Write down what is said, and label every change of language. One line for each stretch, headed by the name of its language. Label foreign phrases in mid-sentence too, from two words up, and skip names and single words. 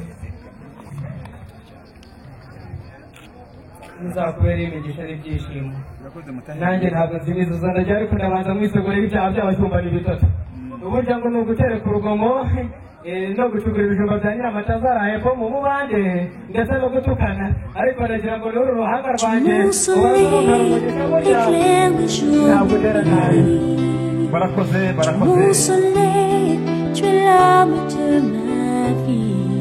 Kinyarwanda: izakubera imigisha n'ibyishimo nanjye ntabwo nzimizuza ndagira ariko ndabanza mwisegura ibyaha by'abashyumbani bitatu uburyo ngo ni ugutereka urugomo no gucugura ibijumba bya nyiramata zaraye ko mu mubande ndetse no gutukana ariko ndagira ngo n'uru ruhanga rwanjye ubarunkara umugisha burya ntabwo ugera nabi barakoze
French: Mon soleil, tu es l'âme de ma vie.